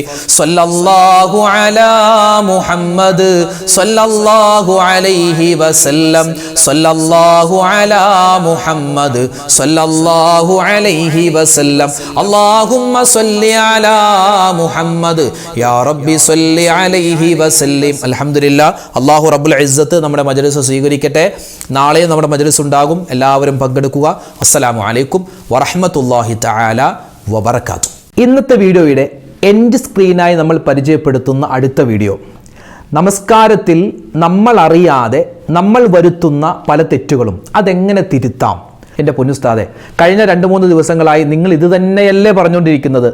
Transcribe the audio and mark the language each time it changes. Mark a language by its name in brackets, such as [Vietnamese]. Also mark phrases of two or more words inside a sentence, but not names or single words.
[Arabic] صلى الله على محمد صلى الله عليه وسلم. صلى الله على محمد صلى الله عليه وسلم. اللهم صل على محمد يا ربي صل عليه وسلم. الحمد لله. [Malayalam] അല്ലാഹു [Arabic] رب العزة [Malayalam] നമ്മുടെ മജ്‌ലിസ് സ്വീകരിക്കട്ടെ. നാളെ നമ്മുടെ മജ്‌ലിസ് ഉണ്ടാകും. എല്ലാവരും പങ്കെടുക്കുക. [Arabic] السلام عليكم ورحمة الله تعالى وبركاته. [Malayalam] ഇന്നത്തെ വീഡിയോയുടെ [English] end screen [Malayalam] നമ്മൾ പരിചയപ്പെടുത്തുന്ന അടുത്ത വീഡിയോ, നമസ്കാരത്തിൽ നമ്മൾ അറിയാതെ നമ്മൾ വരുത്തുന്ന പല തെറ്റുകളും അതെങ്ങനെ തിരുത്താം, എൻ്റെ പൊന്നുസ്താദെ, കഴിഞ്ഞ 2-3 ദിവസങ്ങളായി നിങ്ങൾ ഇത് തന്നെയല്ലേ പറഞ്ഞുകൊണ്ടിരിക്കുന്നത്?